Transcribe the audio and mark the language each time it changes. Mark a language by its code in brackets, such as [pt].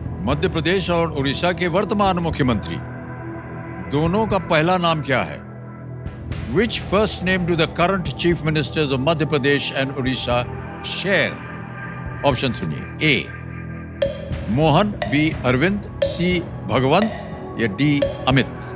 [hi] मध्य प्रदेश और उड़ीसा के वर्तमान मुख्यमंत्री दोनों का पहला नाम क्या है? [en] Which first name do the current chief ministers of Madhya Pradesh and Odisha share? [hi] Option सुनिए. A, Mohan. B, Arvind. C, भगवंत या D, अमित.